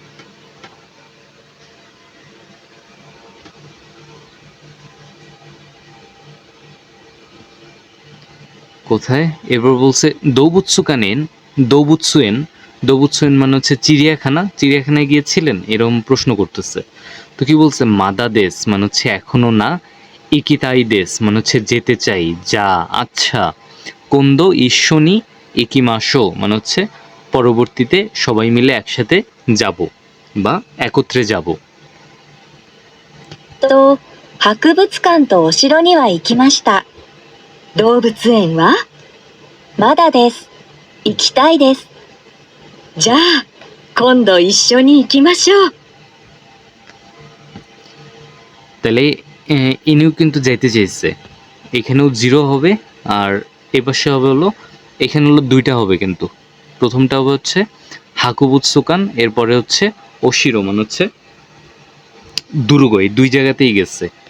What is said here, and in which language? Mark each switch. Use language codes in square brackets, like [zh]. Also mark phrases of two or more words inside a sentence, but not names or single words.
[bn] কোথায় এবার বলছে দৌবুৎসুয়েন মানে হচ্ছে চিড়িয়াখানায় গিয়েছিলেন এরকম প্রশ্ন করতেছে। তো কি বলছে [ja] まだ です [bn] মানে হচ্ছে এখনো না, [ja] 行きたい です [bn] মানে হচ্ছে যেতে চাই, যা, আচ্ছা, [ja] 今度 一緒に 行きましょう [bn] মানে হচ্ছে পরবর্তীতে সবাই মিলে একসাথে যাব বা একত্রে যাব। [ja] と、博物館とお城には行きました。動物園はまだです。行きたいです。じゃあ、今度一緒に行きましょう。 [bn] তাহলে ইনিও কিন্তু যাইতে চাইছে, এখানেও 0 হবে আর এপাশে হবে হলো, এখানে হলো 2টা হবে কিন্তু। প্রথমটা হবে হচ্ছে হাকুবুৎসুকান, এরপরে হচ্ছে ওশিরো মানে হচ্ছে দুর্গ, এই 2 জায়গাতেই গেছে।